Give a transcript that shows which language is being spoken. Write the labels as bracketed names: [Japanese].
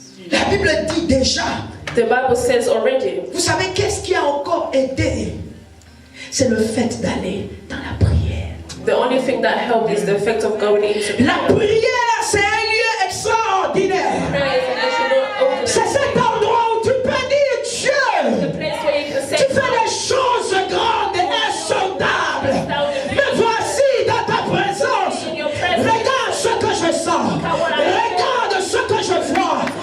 [French] La Bible dit déjà, [English] The Bible says already, [French] vous savez qu'est-ce qui a encore aidé? C'est le fait d'aller dans la prière. [English] the only thing that helped is the effect of going into [French] La [English] prayer. [French] prière, c'est un lieu extraordinaire. [English] Prayer is an national [French] C'est cet endroit où tu peux dire [English] the [French] Dieu, [English] place where you can say, [French] tu fais des choses grandes et insondables. Me voici dans ta présence. [English] in your presence. [French] Regarde ce que je sens. Regarde ce que je vois.